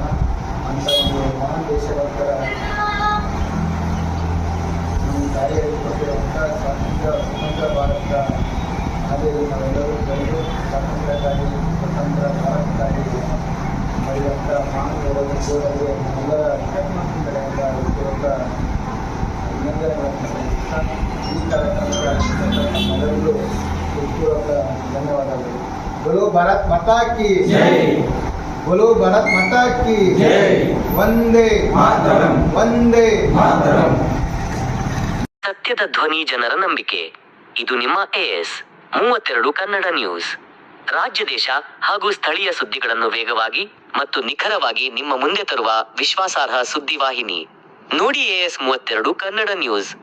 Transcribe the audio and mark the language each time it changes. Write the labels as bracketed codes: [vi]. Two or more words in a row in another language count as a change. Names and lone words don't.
[kn] ಅಂಥ ಒಂದು ಮಹಾನ್ ದೇಶಭಕ್ತರ ನಮ್ಮ ತಾಯಿಯಲ್ಲಿ ಕೊಟ್ಟಿರುವಂಥ ಸ್ವತಂತ್ರ ಭಾರತದ ಹಾಗೆಯೇ ನಾವೆಲ್ಲರೂ ಬೆಳೆದು ಸ್ವಾತಂತ್ರ್ಯಕ್ಕಾಗಿ ಸ್ವತಂತ್ರ ಭಾರತಕ್ಕಾಗಿ ಮಾಡಿದಂಥ ಮಹಾನ್ ಯೋಧರಿಗೆ ಎಲ್ಲರ ಕಡೆಯಿಂದ ಇರುವಂಥ ಅಭಿನಂದನೆಗಳನ್ನು ಸಲ್ಲಿಸುತ್ತಾ ಈ ಕಾರ್ಯಕ್ರಮದ ನಮ್ಮೆಲ್ಲರಿಗೂ ಹೃತ್ಪೂರ್ವಕ ಧನ್ಯವಾದಗಳು. [hi] बोलो भारत माता की जय, बोलो भारत माता की जय, वंदे मातरम, वंदे मातरम. [kn] ಸತ್ಯದ ಧ್ವನಿ, ಜನರ ನಂಬಿಕೆ. ಇದು ನಿಮ್ಮ AS32 ಕನ್ನಡ ನ್ಯೂಸ್. ರಾಜ್ಯ, ದೇಶ ಹಾಗೂ ಸ್ಥಳೀಯ ಸುದ್ದಿಗಳನ್ನು ವೇಗವಾಗಿ ಮತ್ತು ನಿಖರವಾಗಿ ನಿಮ್ಮ ಮುಂದೆ ತರುವ ವಿಶ್ವಾಸಾರ್ಹ ಸುದ್ದಿವಾಹಿನಿ. ನೋಡಿ AS32 ಕನ್ನಡ ನ್ಯೂಸ್.